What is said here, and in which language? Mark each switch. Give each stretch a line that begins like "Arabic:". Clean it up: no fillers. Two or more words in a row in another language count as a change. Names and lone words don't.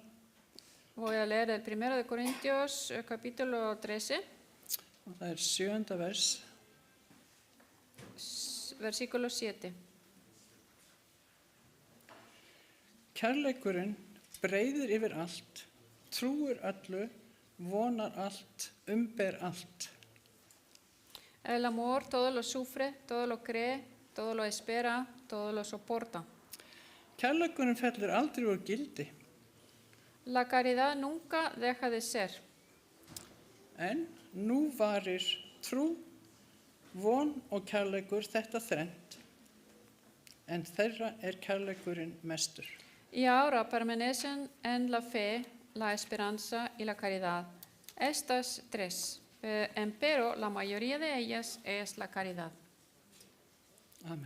Spanish: Voy a leer el 1 de Corintios, capítulo 13,
Icelandic: Og það 7. vers.
Spanish: versículo 7.
Icelandic: Kærleikurinn breiðir yfir allt, trúir öllu, vonar allt, umber allt.
Spanish: El amor todo lo sufre, todo lo cree, todo lo espera, todo lo soporta.
Icelandic: Kærleikurinn fellur aldrei úr gildi,
Spanish: La caridad nunca deja de ser.
Icelandic: en nú varir trú, von og kærleikur þetta þrennt, en þeirra kærleikurinn mestur.
Spanish: Y ahora permanecen en la fe, la esperanza y la caridad. Estas tres, empero la mayoría de ellas es la caridad. Amen.